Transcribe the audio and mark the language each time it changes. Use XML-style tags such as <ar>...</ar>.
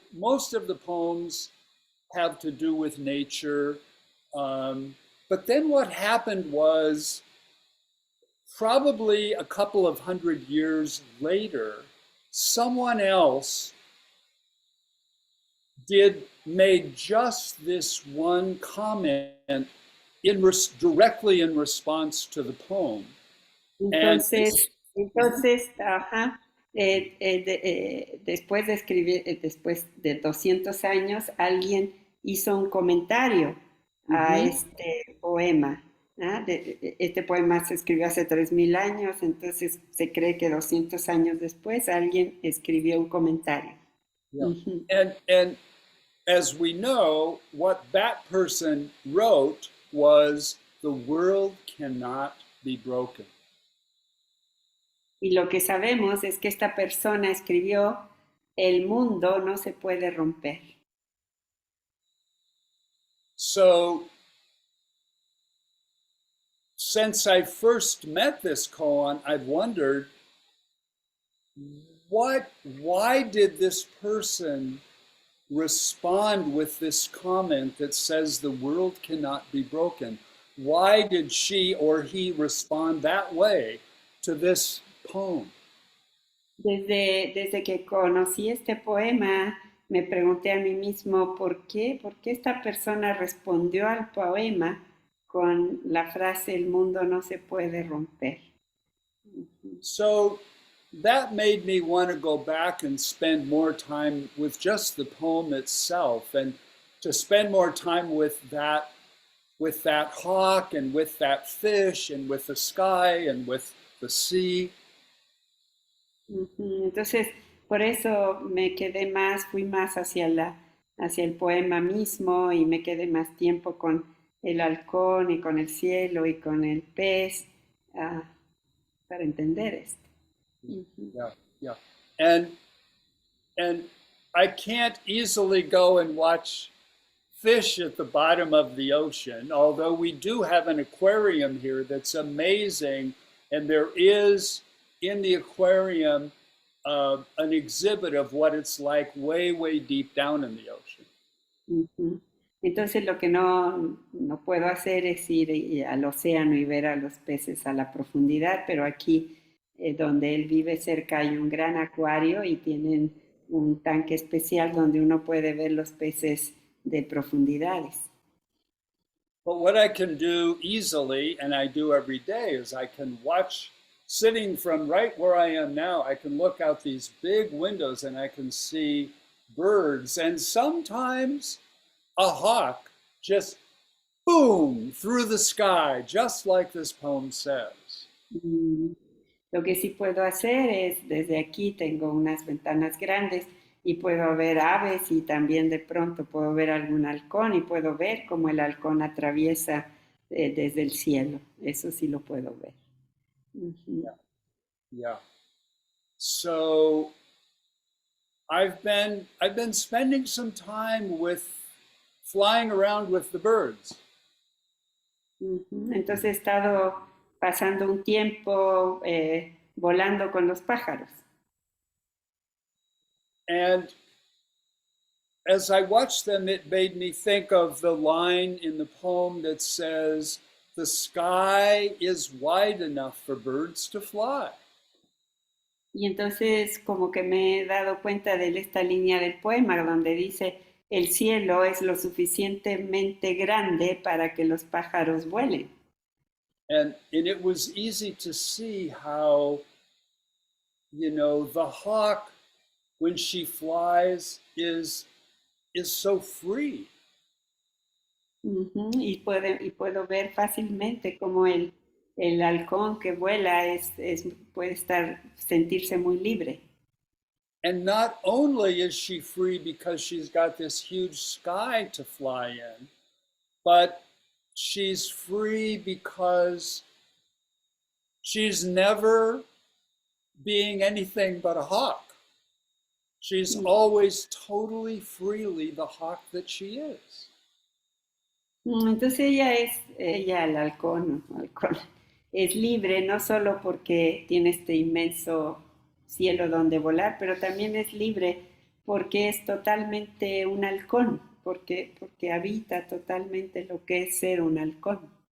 <en>Most of the poems have to do with nature, but then what happened was probably a couple of 100 years later, someone else did made just this one comment directly in response to the poem. And</en> <es>entonces, entonces, ajá, después de escribir, después de 200 años, alguien hizo un comentario a mhm, este poema. ¿Ah? Este poema se escribió hace 3000 años, entonces se cree que 200 años después alguien escribió un comentario.</es> <en>yeah. Ujú. And as we know, what that person wrote was the world cannot be broken.</en> <es>Y lo que sabemos es que esta persona escribió, el mundo no se puede romper.</es> <en>So since I first met this koan, I've wondered why did this person respond with this comment that says the world cannot be broken? Why did she or he respond that way to this poem?</en> <es>Desde que conocí este poema, me pregunté a mí mismo por qué esta persona respondió al poema con la frase el mundo no se puede romper.</es> <en>So that made me want to go back and spend more time with just the poem itself, and to spend more time with that hawk and with that fish and with the sky and with the sea. Ujú.</en> <es>Entonces, por eso me quedé más, fui más hacia el poema mismo y me quedé más tiempo con el halcón y con el cielo y con el pez, ah, para entender esto. Ujú.</es> <en>Yeah, yeah. And I can't easily go and watch fish at the bottom of the ocean, although we do have an aquarium here that's amazing, and there is in the aquarium an exhibit of what it's like way, way deep down in the ocean. Ujú.</en> <es>Entonces lo que no puedo hacer es ir al océano y ver a los peces a la profundidad, pero aquí donde él vive cerca hay un gran acuario y tienen un tanque especial donde uno puede ver los peces de profundidades.</es> <en>But what I can do easily, and I do every day, is I can watch, sitting from right where I am now, I can look out these big windows and I can see birds, and sometimes a hawk just boom through the sky, just like this poem says.</en> <es>Mm, Lo que sí puedo hacer es, desde aquí tengo unas ventanas grandes y puedo ver aves y también de pronto puedo ver algún halcón y puedo ver cómo el halcón atraviesa desde el cielo. Eso sí lo puedo ver. Ujú.</es> <en>Yeah, yeah. So I've been spending some time with flying around with the birds. Ujú.</en> <es>Entonces he estado pasando un tiempo volando con los pájaros.</es> <en>And as I watched them, it made me think of the line in the poem that says, the sky is wide enough for birds to fly.</en> <es>Y entonces como que me he dado cuenta de esta línea del poema donde dice, el cielo es lo suficientemente grande para que los pájaros vuelen.</es> <en>And it was easy to see how, the hawk, when she flies, is so free. Ujú.</en> <es>Y puedo ver fácilmente cómo el halcón que vuela puede sentirse muy libre.</es> <en>And not only is she free because she's got this huge sky to fly in, but she's free because she's never being anything but a hawk. She's always totally freely the hawk that she is.</en> <es>Entonces ella el halcón, es libre no solo porque tiene este inmenso cielo donde volar, pero también es libre porque es totalmente un halcón, porque habita totalmente lo que es ser un halcón.</es>